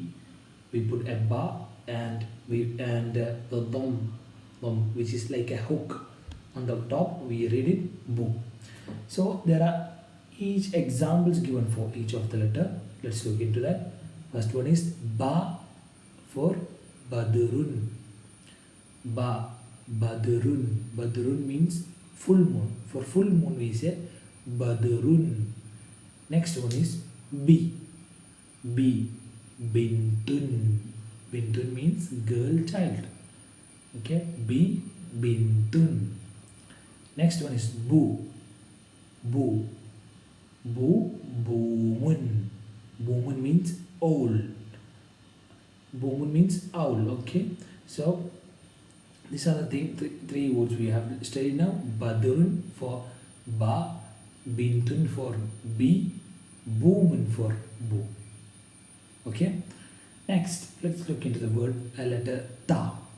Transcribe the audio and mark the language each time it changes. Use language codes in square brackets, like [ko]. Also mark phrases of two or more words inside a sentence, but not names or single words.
[en] We put a ba and the dom, which is like a hook on the top, we read it bu. So there are each examples given for each of the letter. Let's look into that. First one is ba for badrun. Ba, badrun. Badrun means full moon. For full moon we say badrun. Next one is b. B, bintun. Bintun means girl child. Okay, b, bintun. Next one is bu. Bu. Bu, bumun. Bumun means owl. Bumun means owl. Okay, so these are the three words we have studied now. Badrun for ba, bintun for b, bumun for bu. Okay, next let's look into the word letter ta.